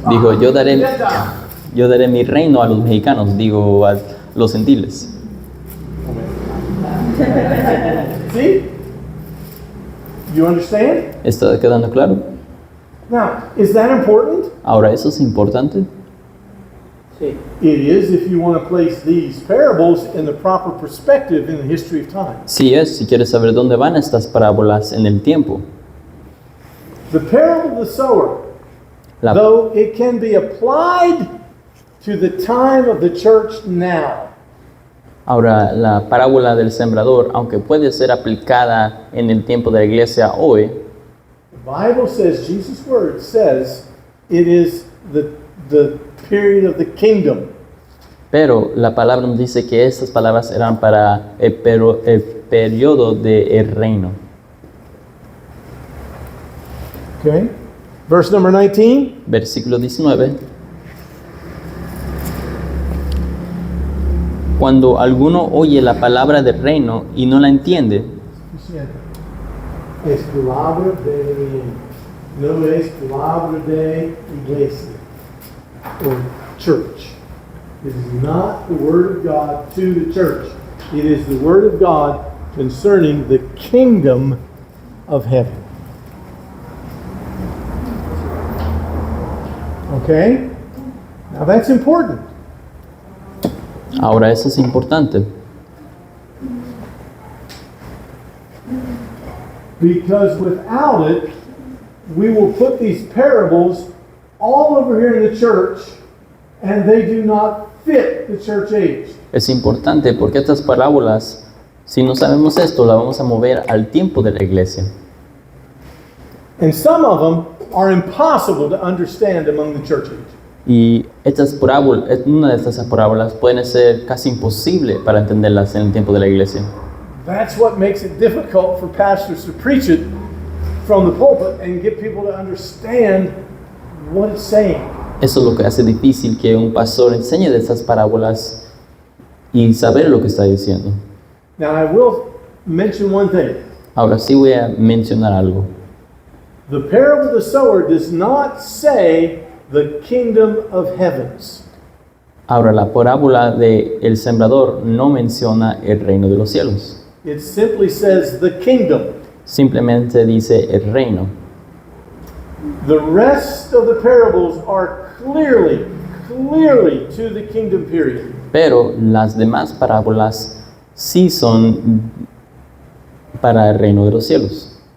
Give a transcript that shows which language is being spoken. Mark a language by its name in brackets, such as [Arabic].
[Spanish] dijo, yo [English] Gentiles. [Spanish] daré mi reino a los mexicanos, digo, a los gentiles. [English] See? You understand? [Spanish] ¿Está quedando claro? [English] Now, is that important? [Spanish] Ahora, ¿eso es importante? Sí. [English] It is if you want to place these parables in the proper perspective in the history of time. [Spanish] Sí es, si quieres saber dónde van estas parábolas en el tiempo. [English] The parable of the sower, [Spanish] La, [English] though it can be applied to the time of the church now, [Spanish] ahora, la parábola del sembrador, aunque puede ser aplicada en el tiempo de la iglesia hoy, [English] the Bible says, Jesus' word says, it is the period of the kingdom. [Spanish] pero la palabra nos dice que estas palabras eran para el periodo del reino. [English] Okay? Verse number 19. [Spanish] Versículo 19. Cuando alguno oye la palabra del reino y no la entiende, Es palabra de, no es palabra de iglesia [English] or church. It is not the word of God to the church. It is the word of God concerning the kingdom of heaven. Okay? Now that's important. [Spanish] ahora eso es importante, [English] Because without it, we will put these parables all over here in the church, and they do not fit the church age. [Spanish] es importante porque estas parábolas, si no sabemos esto, la vamos a mover al tiempo de la iglesia. [English] And some of them are impossible to understand among the church age. [Spanish] Y estas parábolas, una de estas parábolas pueden ser casi imposible para entenderlas en el tiempo de la iglesia. [English] That's what makes it difficult for pastors to preach it from the pulpit and get people to understand what it's saying. [Spanish] Eso es lo que hace difícil que un pastor enseñe de estas parábolas y saber lo que está diciendo. [English] Now I will mention one thing. [Spanish] Ahora sí voy a mencionar algo. [English] The parable of the sower does not say the kingdom of heavens. [Spanish] Ahora la parábola de el sembrador no menciona el reino de los cielos. [English] It simply says the kingdom. [Spanish] Simplemente dice el reino. [English] The rest of the parables are clearly to the kingdom period. [Spanish] Pero las demás parábolas sí son para el reino de los cielos.